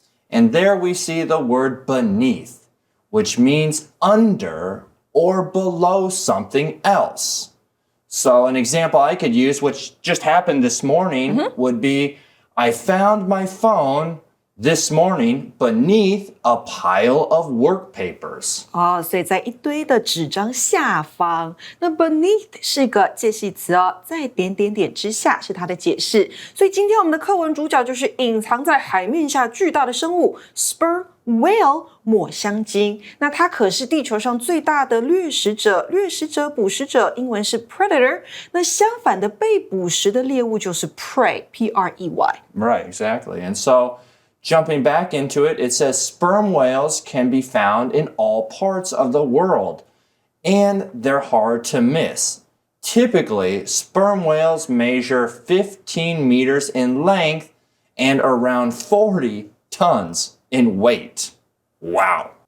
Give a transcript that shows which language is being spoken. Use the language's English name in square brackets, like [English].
[English] And there we see the word beneath, which means under or below something else. So an example I could use, which just happened this morning, would be, I found my phone this morning beneath a pile of work papers. [Chinese] 所以在一堆的纸张下方，那 beneath 是个介系词哦，在点点点之下是它的解释。所以今天我们的课文主角就是隐藏在海面下巨大的生物 Sperm whale 抹香鲸。那它可是地球上最大的掠食者，捕食者，英文是 predator。那相反的被捕食的猎物就是 prey, P-R-E-Y. [English] Right, exactly. And so jumping back into it, it says sperm whales can be found in all parts of the world, and they're hard to miss. Typically, sperm whales measure 15 meters in length and around 40 tons in weight. Wow.